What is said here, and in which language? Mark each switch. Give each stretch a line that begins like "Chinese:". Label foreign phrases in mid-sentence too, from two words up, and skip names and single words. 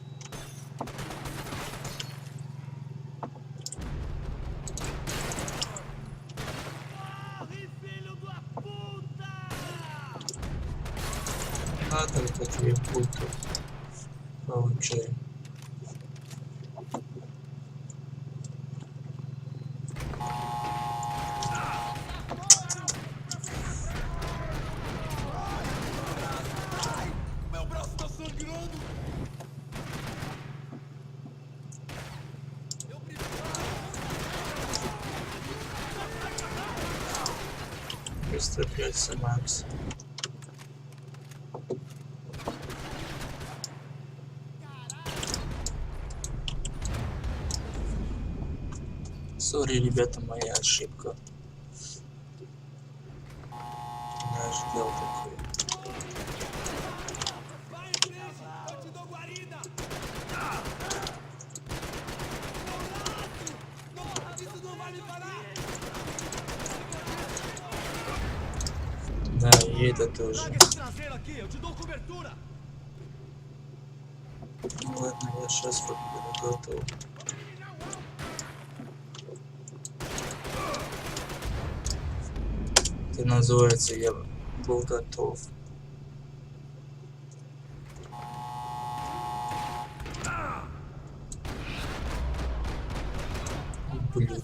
Russian: А, только 2 пульта. Получаем.
Portuguese: Meu braço tá sangrando. Eu
Russian: Быстро пьется Макс. Сори, ребята, моя ошибка. Не ожидал такое.
Portuguese: Vai em frente, eu te dou guarida. Não, isso não vai me parar.
Russian: Да, и это тоже.
Portuguese: Traga esse traseiro aqui, eu te dou cobertura.
Russian: Ну ладно, я сейчас буду готов. Это называется я был готов. Ублюдок.